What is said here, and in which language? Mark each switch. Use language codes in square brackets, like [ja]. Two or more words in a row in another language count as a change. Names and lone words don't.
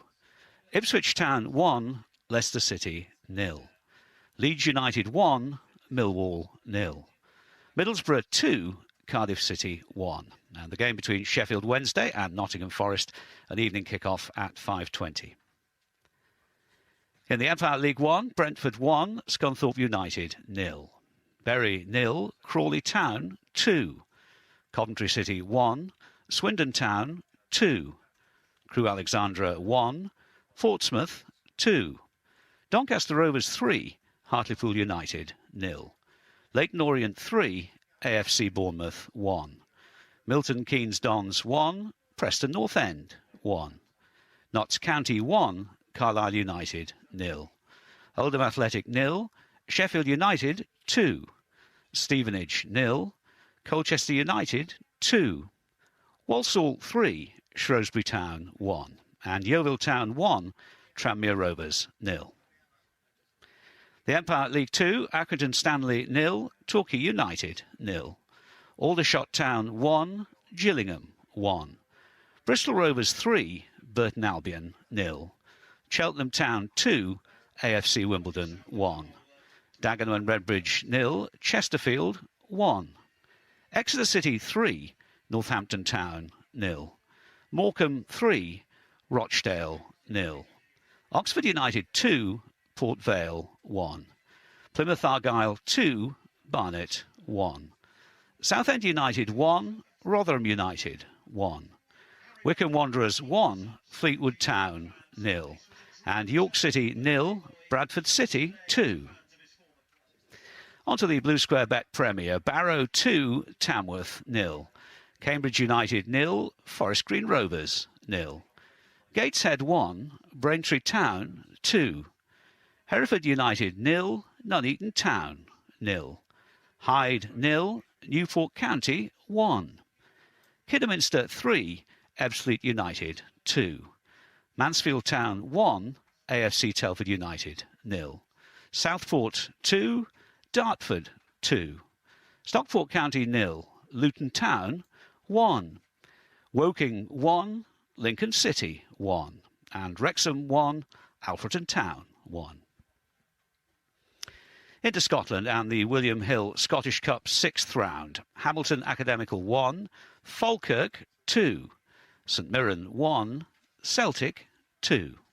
[en] Ipswich Town 1, Leicester City 0. Leeds United 1, Millwall 0. Middlesbrough 2, Cardiff City 1. And the game between Sheffield Wednesday and Nottingham Forest, an evening kick-off at 5:20. In the Empire League 1, Brentford 1, Scunthorpe United 0. Bury 0, Crawley Town 2. Coventry City 1, Swindon Town 2. Crewe Alexandra 1, Portsmouth 2. Doncaster Rovers 3, Hartlepool United 0. Leyton Orient 3, AFC Bournemouth 1. Milton Keynes Dons 1, Preston North End 1. Notts County 1, Carlisle United 0. Oldham Athletic 0, Sheffield United 2. Stevenage 0, Colchester United 2. Walsall 3, Shrewsbury Town 1. And Yeovil Town 1, Tranmere Rovers 0. The Empire League 2, Accrington Stanley 0, Torquay United 0. Aldershot Town 1, Gillingham 1. Bristol Rovers 3, Burton Albion 0. Cheltenham Town 2, AFC Wimbledon 1. Dagenham and Redbridge 0, Chesterfield 1. Exeter City 3, Northampton Town 0. Morecambe 3, Rochdale 0. Oxford United 2, Port Vale 1. Plymouth Argyle 2, Barnet 1. Southend United 1, Rotherham United 1. Wycombe Wanderers 1, Fleetwood Town 0. And York City 0, Bradford City 2. On to the Blue Square Bet Premier. Barrow 2, Tamworth 0. Cambridge United 0, Forest Green Rovers 0. Gateshead 1, Braintree Town 2. Hereford United 0, Nuneaton Town 0. Hyde 0, Newport County 1. Kidderminster 3, Ebbsfleet United 2. Mansfield Town 1, AFC Telford United 0. Southport 2, Dartford 2. Stockport County 0, Luton Town 1. Woking 1, Lincoln City 1. And Wrexham 1, Alfreton Town 1. Into Scotland and the William Hill Scottish Cup 6th round. Hamilton Academical 1, Falkirk 2. St Mirren 1, Celtic 2.